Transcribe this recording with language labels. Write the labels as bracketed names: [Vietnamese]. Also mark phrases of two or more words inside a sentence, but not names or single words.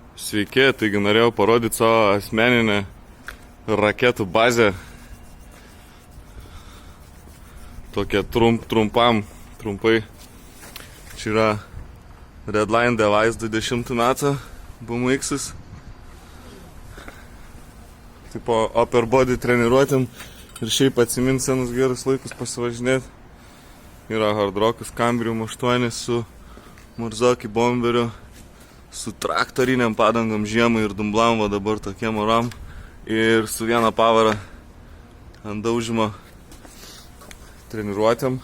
[Lithuanian] Sveiki, taigi norėjau parodyti savo asmeninę raketų bazę. Tokia trumpai. Čia yra Redline Device 20 metų BMX-as. Tipo [English] upper body [Lithuanian] treniruotėm ir šiaip atsimint senus gerus laikus pasivažinėti. Yra Hard Rockas Cambrium 8 su Marzocchi bomberiu, su traktoriniam padangom žiemai ir dumblam, va dabar tokiem oram, ir su viena pavara ant daužimo treniruotėm.